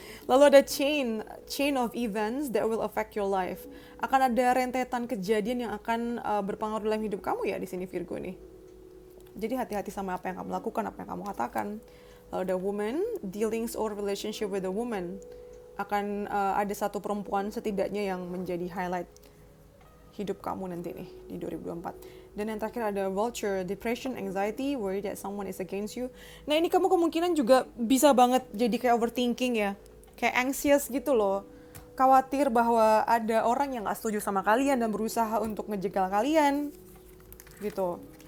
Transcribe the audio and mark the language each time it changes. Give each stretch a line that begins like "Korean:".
Indonesian: Lalu ada
English: chain of events that will affect your life.
Indonesian: Akan ada rentetan kejadian yang akan berpengaruh dalam hidup kamu ya di sini Virgo nih. Jadi hati-hati sama apa yang kamu lakukan, apa yang kamu katakan. Lalu ada
English: woman, dealings or relationship with a woman.
Indonesian: Akan ada satu perempuan setidaknya yang menjadi highlight hidup kamu nanti nih di 2024. Dan yang terakhir ada
English: vulture, depression, anxiety, worry that someone is against you.
Indonesian: Nah ini kamu kemungkinan juga bisa banget jadi kayak overthinking ya. Kayak anxious gitu loh. Khawatir bahwa ada orang yang gak setuju sama kalian dan berusaha untuk ngejegal kalian. Gitu.